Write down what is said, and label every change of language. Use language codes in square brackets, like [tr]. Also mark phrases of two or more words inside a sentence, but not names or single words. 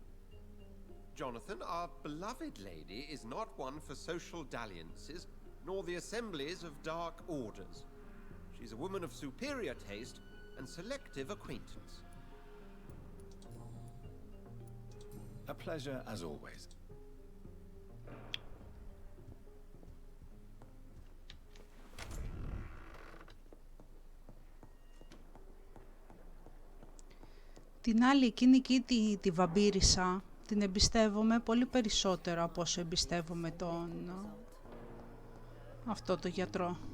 [en] Jonathan, our beloved lady is not one for social dalliances, nor the assemblies of dark orders. She's a woman of superior taste, and selective acquaintance. A pleasure as always. [el] Την άλλη εκείνη εκεί τη βαμπύρισα την εμπιστεύομαι πολύ περισσότερο από όσο εμπιστεύομαι αυτό το γιατρό.